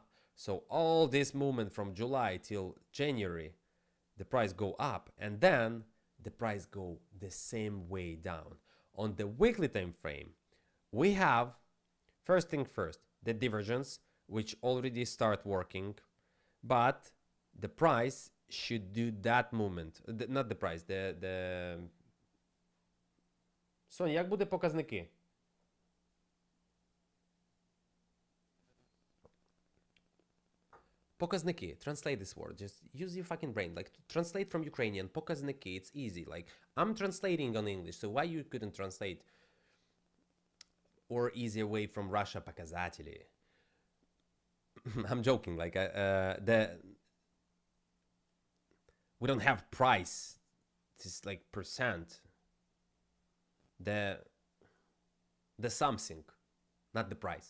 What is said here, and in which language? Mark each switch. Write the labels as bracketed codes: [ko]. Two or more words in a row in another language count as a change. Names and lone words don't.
[en] So all this movement from July till January, the price go up, and then the price go the same way down. On the weekly time frame, we have, first thing first, the divergence, which already start working, but the price should do that movement. Not the price, the Соня, [uk] як буде показники? Показники, [en] translate this word, just use your fucking brain, like translate from Ukrainian, показники, it's easy, like I'm translating on English, so why you couldn't translate, or easier way from Russia, показатели. I'm joking, like we don't have price, it's like percent, the something, not the price.